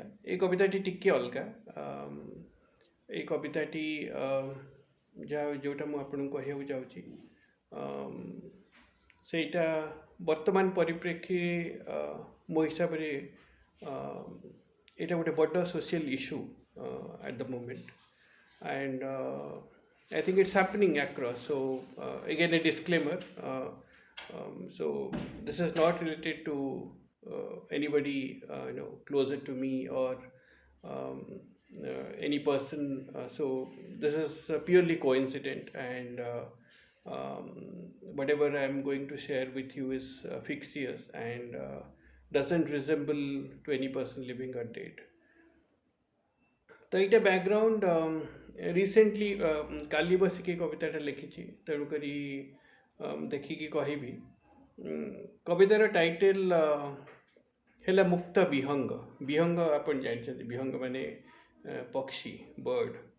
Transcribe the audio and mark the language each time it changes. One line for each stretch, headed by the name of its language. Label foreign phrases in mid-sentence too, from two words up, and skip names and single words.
Odia: ଏଇ କବିତାଟି ଟିକେ ଅଲଗା। ଏଇ କବିତାଟି ଯେଉଁଟା ମୁଁ ଆପଣଙ୍କୁ କହିବାକୁ ଯାଉଛି, ସେଇଟା ବର୍ତ୍ତମାନ ପରିପ୍ରେକ୍ଷୀ ମୋ ହିସାବରେ ଏଇଟା ଗୋଟେ ବଡ଼
English: social issue at the moment, and I think it's happening across. So again a disclaimer. So this is not related to anybody closer to me or um, any person. So this is purely coincident, and whatever I'm going to share with you is fictitious and doesn't resemble to any person living or dead.
Odia: ତ ଏଇଟା
English: background recently
Odia: କାଲି ବସିକି କବିତାଟା ଲେଖିଛି, ତେଣୁକରି ଦେଖିକି କହିବି। କବିତାର ଟାଇଟେଲ ହେଲା ମୁକ୍ତ ବିହଙ୍ଗ। ବିହଙ୍ଗ ଆପଣ ଜାଣିଛନ୍ତି, ବିହଙ୍ଗ ମାନେ ପକ୍ଷୀ, ବର୍ଡ।